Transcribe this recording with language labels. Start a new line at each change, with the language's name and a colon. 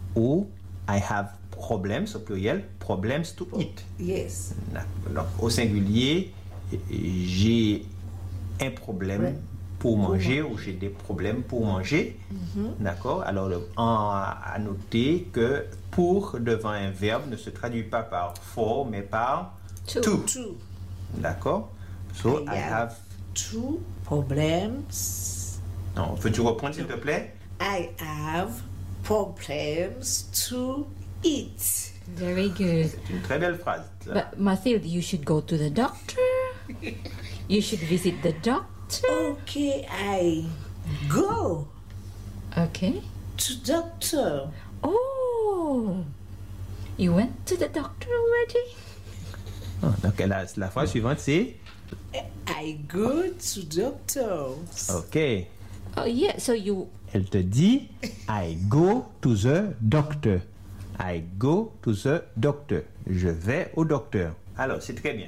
English: Ou I have problems,
French: au pluriel,
English: problems to eat. Yes.
French: Donc, au singulier, j'ai un problème...
English: Right.
French: Pour manger, ou j'ai des problèmes pour manger. Mm-hmm. D'accord? Alors, à noter que pour devant un verbe ne se traduit pas par for, mais par
English: to. To.
French: D'accord?
English: So, I have two problems.
French: Non, veux-tu reprendre, s'il te plaît?
English: I have problems to eat. Very good.
French: C'est une très belle phrase.
English: But, Mathilde, you should go to the doctor. You should visit the doctor. Okay, I go. Okay. To doctor. Oh, you went to the doctor already?
French: Oh, donc la fois suivante c'est.
English: I go to doctor. Okay. Oh yeah, so you.
French: Elle te dit,
English: I go to the doctor. I go to the doctor.
French: Je vais au docteur. Alors c'est très bien.